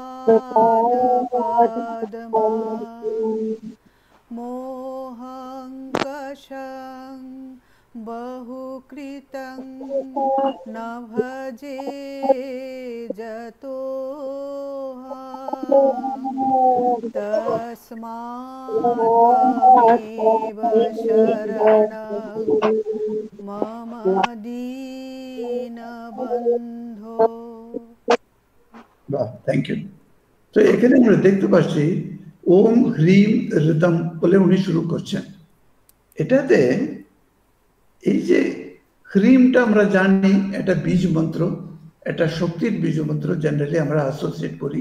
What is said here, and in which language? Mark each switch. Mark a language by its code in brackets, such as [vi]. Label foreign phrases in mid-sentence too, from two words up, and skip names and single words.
[sa] पादपद्मा मोहं कषं बहुकृतं न भजे जतोऽहं तस्मात् त्वमेव शरणं मम दीनबन्धो। [en] বাহ, thank you. [bn] তো এখানে আমরা দেখতে পাচ্ছি [sa] ওম হ্রিম ঋতম [bn] বলে উনি শুরু করছেন। এটাতে এই যে হ্রিমটা আমরা জানি এটা বীজ মন্ত্র, এটা শক্তির বীজ মন্ত্র, জেনারেলি আমরা অ্যাসোসিয়েট করি।